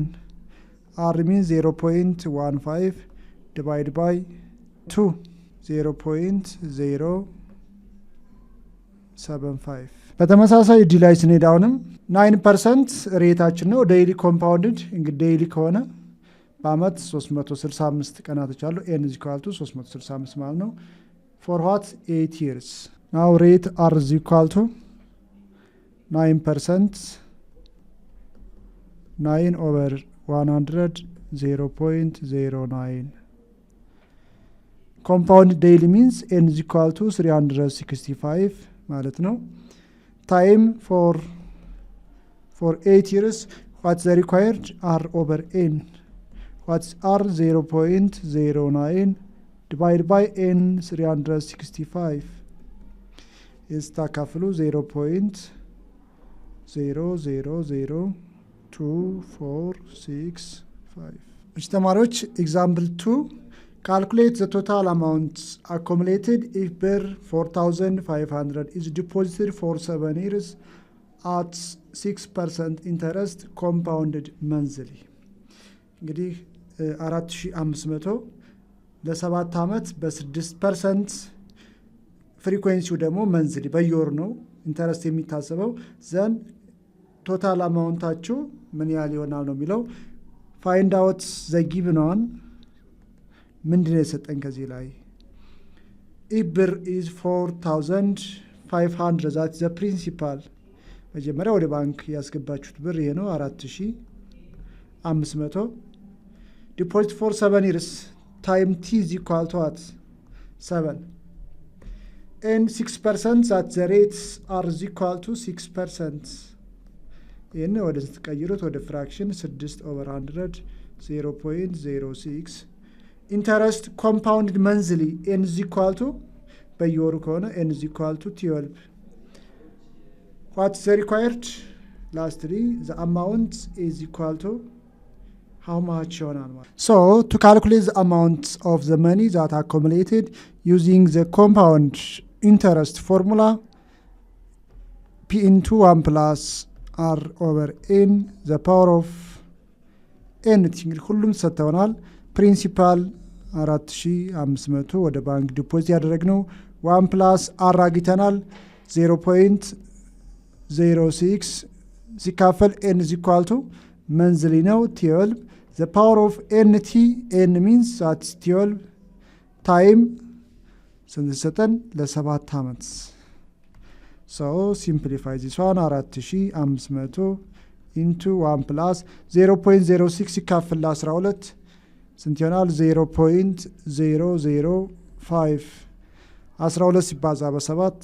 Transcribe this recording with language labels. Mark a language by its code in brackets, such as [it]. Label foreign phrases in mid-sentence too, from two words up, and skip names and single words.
[en] R means 0.15 divided by 2 0.075 [am] በተመሳሳይ ዲ ላይ ስንሄድ አሁንም 9% ሬታችን ነው። [en] daily compounded [am] እንግዲህ ዴይሊ ከሆነ በአመት 365 ቀናቶች አሉ። [en] n is equal to [am] 365 ማለት ነው። [en] for what 8 years now rate r is equal to 9% 9 over 100 0.09 compound daily means n is equal to 365 [am] ማለት ነው። [en] time for 8 years what's the required r over n? What's r? 0.09 divided by n 365 is ታካፍሉ 0.000245 [am] እሺ ተማሪዎች [en] ኤግዛምፕል 2 calculate the total amount accumulated if BIR 4,500 is deposited for 7 years at 6% interest compounded monthly. [am] እንግዲህ 4500 ለ7 ዓመት በ6% ፍሪኩዌንሲው ደግሞ መንዝሊ በየወር ነው ኢንተረስት የሚታሰበው። [en] then total [am] አማውንታችሁ ምን ያህል ይሆናል ነው የሚለው። [en] find out the given one [am] ምንድነው የሰጠን ከዚህ ላይ [en] if BIR is 4,500 that is the principal [am] መጀመሪያ ወደ ባንክ ያስገባችሁት ብር ይሄ ነው [en] 4500 deposit for 7 years time t is equal to what 7 and 6% that the rates are is equal to 6% [am] ይሄን ወደ ተቀይሩት ወደ ፍራክሽን [en] 6 over 100 0.06 interest compounded monthly n is equal to [am] በየወሩ ከሆነ [en] n is equal to 12 what's the required lastly the amount is equal to how much [am] ይሆናል ማለት [en] so to calculate the amount of the money that accumulated using the compound interest formula p into 1 plus r over n the power of n [am] እንግዲህ ሁሉም ሰጥተውናል። ፕሪንሲፓል 4500 ወደ ባንክ ዲፖዚት ያደረግነው [en] 1 plus r አግኝተናል 0.06 ሲካፈል n is equal to monthly ነው 12 the power of nt n means that 12 time [am] ስንሰጠን ለ7 ዓመት [en] so simplify this one 4500 into 1 plus 0.06 [am] ሲካፈል ለ12 ስንት ይሆናል [en] 0.005 12 [am] ሲባዛ በ7